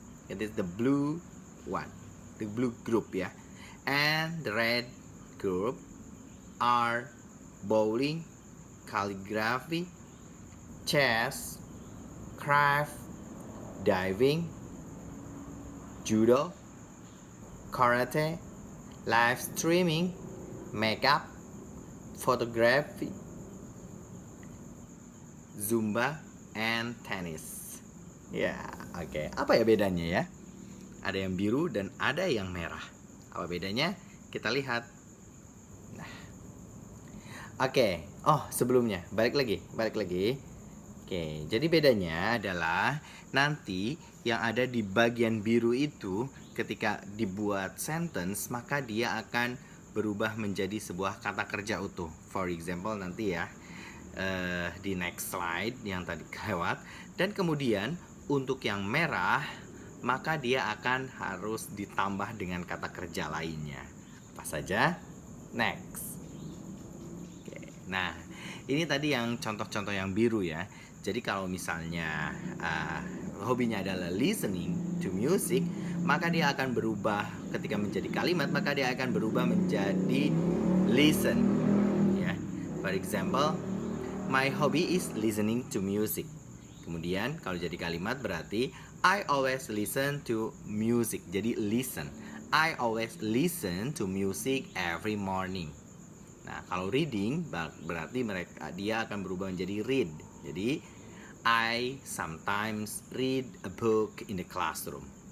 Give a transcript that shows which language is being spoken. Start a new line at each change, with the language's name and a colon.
English: It is the blue one, the blue group ya. And the red group are bowling, calligraphy, chess, craft, diving, judo, karate, live streaming, makeup, photography, zumba, and tennis.
Indonesian: Ya, oke. Apa ya bedanya ya? Ada yang biru dan ada yang merah. Apa bedanya? Kita lihat. Nah, oke. Oh, sebelumnya balik lagi. Oke, jadi bedanya adalah nanti yang ada di bagian biru itu ketika dibuat sentence, maka dia akan berubah menjadi sebuah kata kerja utuh. For example nanti ya di next slide yang tadi lewat. Dan kemudian untuk yang merah, maka dia akan harus ditambah dengan kata kerja lainnya. Apa saja? Next. Oke, nah ini tadi yang contoh-contoh yang biru ya. Jadi kalau misalnya hobinya adalah listening to music, maka dia akan berubah ketika menjadi kalimat, maka dia akan berubah menjadi listen ya.
English: For example, my hobby is listening to music.
Indonesian: Kemudian kalau jadi kalimat berarti
English: I always listen to music.
Indonesian: Jadi listen.
English: I always listen to music every morning.
Indonesian: Nah, kalau reading berarti dia akan berubah menjadi read.
English: Jadi I sometimes read a book in the classroom.